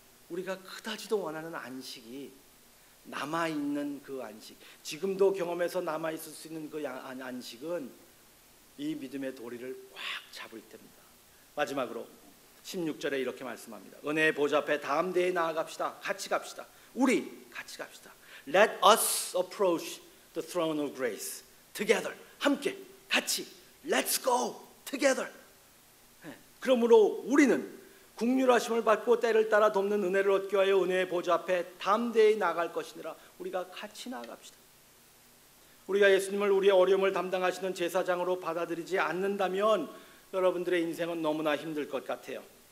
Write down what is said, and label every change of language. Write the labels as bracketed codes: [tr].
[ko] 우리가 그다지도 원하는 안식이 남아있는 그 안식, 지금도 경험해서 남아있을 수 있는 그 안식은 이 믿음의 도리를 꽉 잡을 때입니다. 마지막으로 16절에 이렇게 말씀합니다. 은혜의 보좌 앞에 담대히 나아갑시다. 같이 갑시다. 우리 같이 갑시다. [en] Let us approach the throne of grace together. [ko] 함께 같이 [en] Let's go together. [ko] 그러므로 우리는 국률하심을 받고 때를 따라 돕는 은혜를 얻기 위하여 은혜의 보좌 앞에 담대히 나아갈 것이니라. 우리가 같이 나아갑시다. 우리가 예수님을 우리의 어려움을 담당하시는 제사장으로 받아들이지 않는다면 여러분들의 인생은 너무나 힘들 것 같아요.